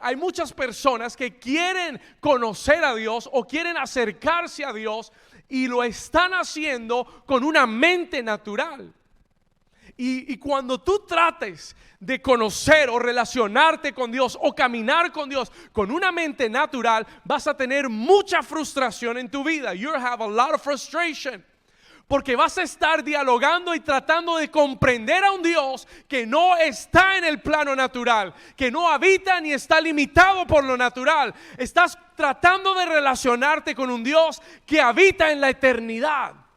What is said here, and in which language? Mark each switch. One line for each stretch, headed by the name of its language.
Spanish: Hay muchas personas que quieren conocer a Dios o quieren acercarse a Dios y lo están haciendo con una mente natural. Y cuando tú trates de conocer o relacionarte con Dios o caminar con Dios con una mente natural, vas a tener mucha frustración en tu vida.
English: You'll have a lot of frustration.
Spanish: Porque vas a estar dialogando y tratando de comprender a un Dios que no está en el plano natural, que no habita ni está limitado por lo natural. Estás tratando de relacionarte con un Dios que habita en la eternidad.